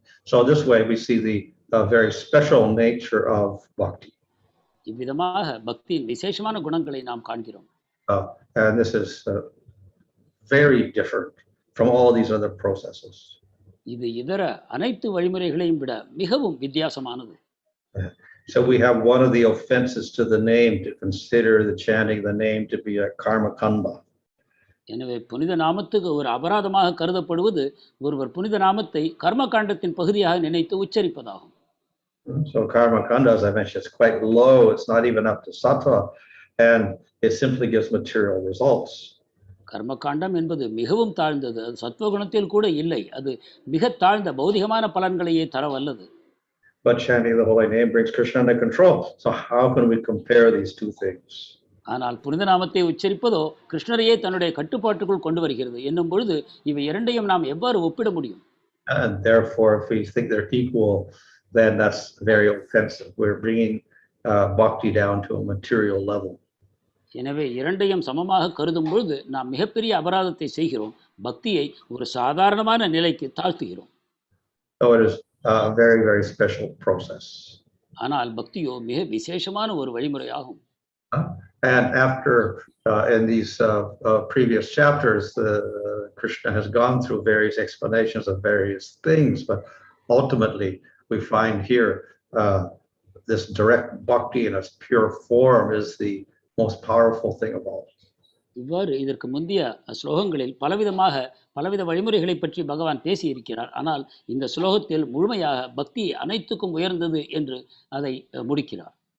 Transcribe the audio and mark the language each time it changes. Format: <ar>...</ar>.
<en>So this way we see the very special nature of bhakti.</en> <ta>இவ்விதமாக பக்தியின் விசேஷமான குணங்களை நாம் காண்கிறோம்.</ta> <en>And this is very different from all these other processes.</en> <ta>இது இதர அனைத்து வழிமுறைகளையும் விட மிகவும் வித்தியாசமானது.</ta> <en>So we have one of the offenses to the name to consider the chanting the name to be a karma kanda.</en> <ta>எனவே புனித நாமத்துக்கு ஒரு அபராதமாக கருதப்படுவது ஒருவர் புனித நாமத்தை கர்ம காண்டத்தின் பகுதியாக நினைத்து உச்சரிப்பதாகும்.</ta> <en>So karma kanda, as I mentioned, is quite low. It's not even up to sattva, and it simply gives material results.</en> <ta>கர்ம காண்டம் என்பது மிகவும் தாழ்ந்தது. அது சத்வகுணத்தில் கூட இல்லை. அது மிக தாழ்ந்த பௌதிகமான பலன்களையே தர வல்லது.</ta> <en>But chanting the holy name brings Krishna under control. So how can we compare these two things?</en> <ta>ஆனால் புனித நாமத்தை உச்சரிப்பதோ கிருஷ்ணரையே தன்னுடைய கட்டுப்பாட்டுக்குள் கொண்டு வருகிறது என்னும் பொழுது இவை இரண்டையும் நாம் எவ்வாறு ஒப்பிட முடியும்?</ta> <en>And therefore, if we think they're equal, then that's very offensive. We're bringing bhakti down to a material level.</en> <ta>எனவே இரண்டையும் சமமாக கருதும் பொழுது நாம் மிகப்பெரிய அபராதத்தை செய்கிறோம். பக்தியை ஒரு சாதாரணமான நிலைக்கு தாழ்த்துகிறோம்.</ta> <en>So it is a very, very special process.</en> <ta>ஆனால் பக்தியோ மிக விசேஷமான ஒரு வழிமுறையாகும்.</ta> <en>And after in these previous chapters, Krishna has gone through various explanations of various things, but ultimately we find here this direct bhakti in its pure form is the most powerful thing of all.</en> <ta>இவ்வாறு இதற்கு முந்தைய ஸ்லோகங்களில் பலவித வழிமுறைகளை பற்றி பகவான் பேசி இருக்கிறார். ஆனால் இந்த ஸ்லோகத்தில் முழுமையாக பக்தி அனைத்துக்கும் உயர்ந்தது என்று அதை முடிக்கிறார்.</ta>